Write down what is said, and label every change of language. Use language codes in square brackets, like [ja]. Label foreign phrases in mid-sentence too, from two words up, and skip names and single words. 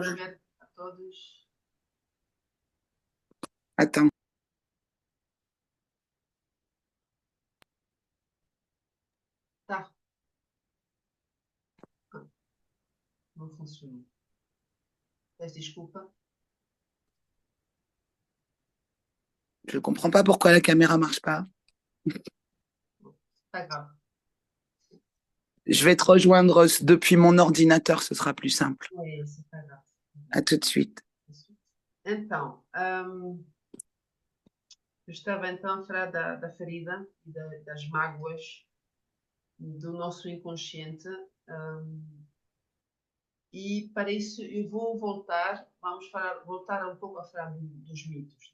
[pt] perceber a todos. [fr] Attends. [pt] Tá. Não funcionou. Peço desculpa. [fr] Je ne comprends pas pourquoi la caméra ne marche pas. Pas grave. Je vais te rejoindre depuis mon ordinateur, ce sera plus simple. Oui, c'est pas grave. À tout de suite. [pt] Então, eu estava então a falar da ferida e das mágoas do nosso inconsciente. E para isso eu vou voltar um pouco a falar dos mitos.